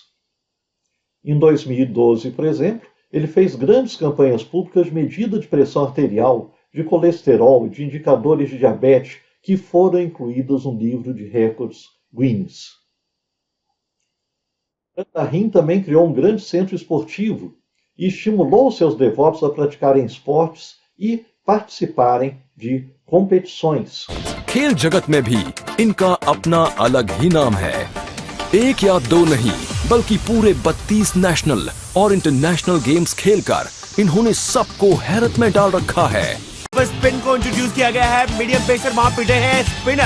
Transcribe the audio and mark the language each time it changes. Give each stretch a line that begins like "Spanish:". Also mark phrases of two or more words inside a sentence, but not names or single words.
Portuguese: Em 2012, por exemplo, ele fez grandes campanhas públicas de medida de pressão arterial, de colesterol e de indicadores de diabetes que foram incluídas no livro de recordes Guinness. Ram Rahim também criou um grande centro esportivo e estimulou seus devotos a praticarem esportes e participarem de competições.
Hindi: खेल जगत में भी इनका अपना अलग ही नाम है। एक या दो नहीं बल्कि पूरे 32 नेशनल और
English: international games
Hindi: खेलकर इन्होंने सबको हैरत में डाल रखा है। स्पिन को इंट्रोड्यूस किया गया है।
English: medium pacer
Hindi: वहां पिटे हैं स्पिनर।